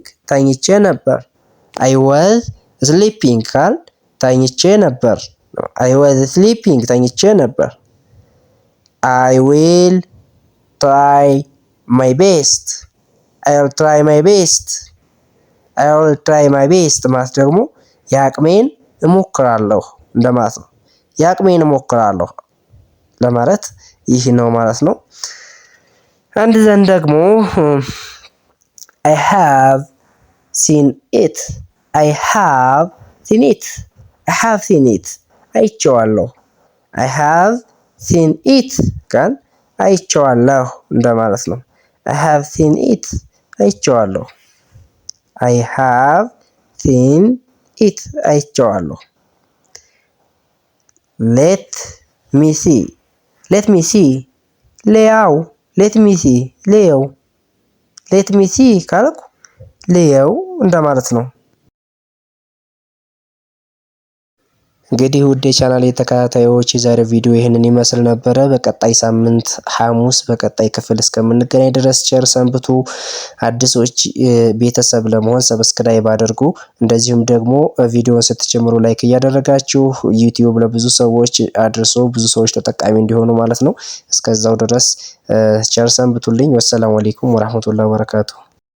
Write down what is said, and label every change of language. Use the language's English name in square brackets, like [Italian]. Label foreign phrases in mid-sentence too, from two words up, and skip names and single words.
[Amharic] ተኝቼ ነበር። [English] I was sleeping [Amharic] ካል ተኝቼ ነበር። [English] I was sleeping [Amharic] ተኝቼ ነበር። [English] I will try my best I will try my best I will try my best [Amharic] ማለት ደግሞ የአቅሜን እሞክራለሁ እንደማለት ነው። የአቅሜን እሞክራለሁ ለማለት ይህ ነው ማለት ነው። አንድ ዘንድ ደግሞ [English] I have seen it I have seen it I have seen it አይቼዋለሁ። I have seen it [Amharic] ካል አይቼዋለሁ እንደማለት ነው። [English] I have seen it አይቼዋለሁ። I have seen it አይቼዋለሁ። let me see ልያው let me see ልየው let me see [Amharic] ካልኩ ልየው እንደማለት ነው። እንግዲህ ውድ የቻናሌ ተከታታዮች የዛሬው ቪዲዮ ይህንን ይመስል ነበረ። በቀጣይ ሳምንት ሐሙስ በቀጣይ ክፍል እስከምንገናኝ ድረስ ቸር ሰንብቱ። አዲሶች ቤተሰብ ለመሆን ሰብስክራይብ አድርጉ። እንደዚሁም ደግሞ ቪዲዮውን ስትጀምሩ ላይክ እያደረጋችሁ ዩቲዩብ ለብዙ ሰዎች አድርሶ ብዙ ሰዎች ተጠቃሚ እንዲሆኑ ማለት ነው። እስከዛው ድረስ ቸር ሰንብቱልኝ። [Arabic] والسلام عليكم ورحمة الله وبركاته።